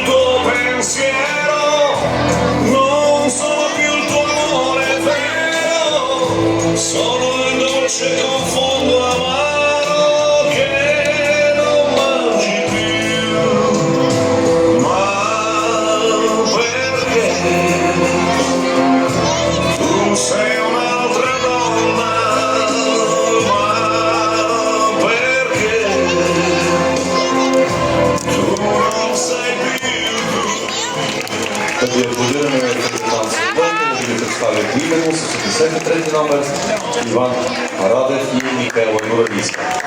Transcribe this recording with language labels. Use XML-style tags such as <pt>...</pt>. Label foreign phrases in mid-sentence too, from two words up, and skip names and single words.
<it>tuo pensiero, non sono più il tuo amore vero, sono il dolce confondo amaro che non mangi più, ma perché tu sei un'altra donna.</it> <bg>Да ви аплодираме капитан Силван, да ви представят именно с 83 номер Иван Радев и Михайла Горависка.</bg>